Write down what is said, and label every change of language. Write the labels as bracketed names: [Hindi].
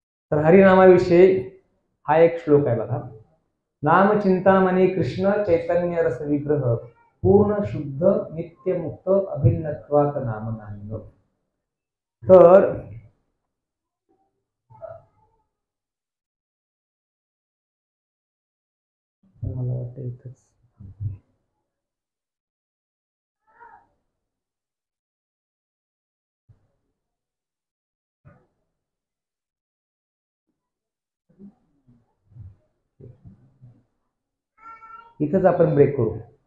[Marathi] तर हरिनामाविषयी हा एक श्लोक आहे बघा. [Sanskrit] नाम चिंतामणी कृष्ण चैतन्य रस विग्रह पूर्ण शुद्ध नित्य मुक्त अभिन्नत्वात नाम नाम. [Marathi] तर मला वाटतं इथंच आपण ब्रेक करू.